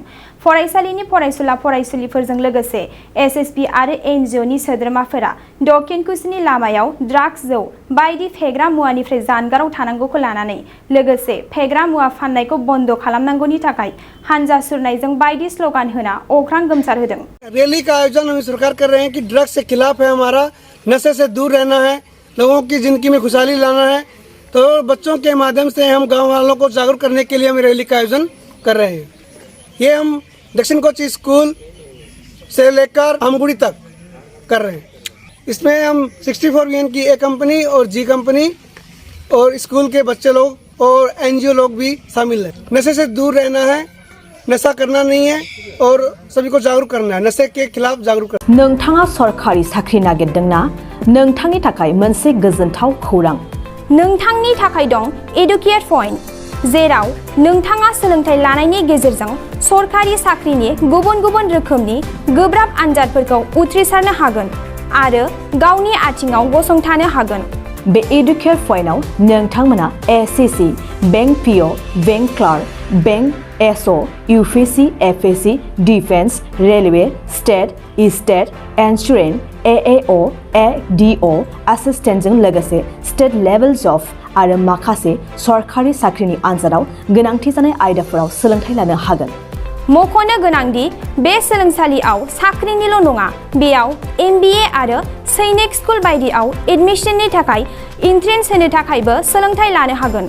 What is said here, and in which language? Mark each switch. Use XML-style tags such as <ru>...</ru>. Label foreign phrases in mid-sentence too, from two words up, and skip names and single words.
<brx>फरायसालिनि फरायसुला फरायसुलिफोरजों लोगोसे एसएसबी आरो एनजिअनि सोद्रोमाफोरा दक्षिण कुसिनि लामायाव ड्राग्स जौ बायदि फेग्रा मुवानिफ्राय जानगाराव थानांगौखौ लानानै लोगोसे फेग्रा मुवा फाननायखौ बन्द खालामनांगौनि थाखाय हानजा सुरनायजों बायदि स्लोगान होना अख्रां गोमसार होदों।</brx> <hi>रैली का आयोजन हम सरकार कर रहे हैं कि ड्रग्स के खिलाफ है, हमारा नशे से दूर रहना है, लोगों की जिंदगी में खुशहाली लाना है। तो बच्चों के माध्यम से हम गांव वालों को जागरूक करने के लिए हम रैली का आयोजन कर रहे हैं। ये हम दक्षिण कोची स्कूल से लेकर आमगुड़ी तक कर रहे हैं। इसमें हम 64VN की ए कंपनी और जी कंपनी और स्कूल के बच्चे लोग और एनजीओ लोग भी शामिल हैं। नशे से दूर रहना है, नशा करना नहीं है और सभी को जागरूक करना है, नशे के खिलाफ जागरूक करना।</hi> <brx>नोंथाङा सरकारि साख्रि नागिरदोंना? नोंथांनि थाखाय मोनसे गोजोनथाव खौरां। नोंथांनि थाखाय दं एडुकेट पॉइंट, जेराव नोंथाङा सोलोंथाइ लानायनि गेजेरजों सरकारि साख्रिनि गुबुन गुबुन रोखोमनि गोब्राब आनजादफोरखौ उथ्रिसारनो हागोन आरो गावनि आथिङाव गसंथानो हागोन। बे एडुकेट पॉइन्टआव नोंथांमोना एसएससी, बैंक पीओ, बैंक क्लार्क, बैंक एसओ, यूपीएससी, एफएससी, डिफेंस, रेलवे,</brx> <en>State Insurance,</en> <brx>एएओ, एडीओ एसिस्टेन्टजों लोगोसे</brx> <en>state level job</en> <brx>आरो माखासे सरकारि साख्रिनि आनजादाव गोनांथि जानाय आयदाफोराव सोलोंथाइ लानो हागोन। मख'नो गोनांदि बे सोलोंसालियाव साख्रिनिल' नङा, बेयाव एमबिए आरो सैनिक स्कुल बायदियाव एडमिशननि थाखाय एन्ट्रेन्स होनो थाखायबो सोलोंथाइ लानो हागोन।</brx>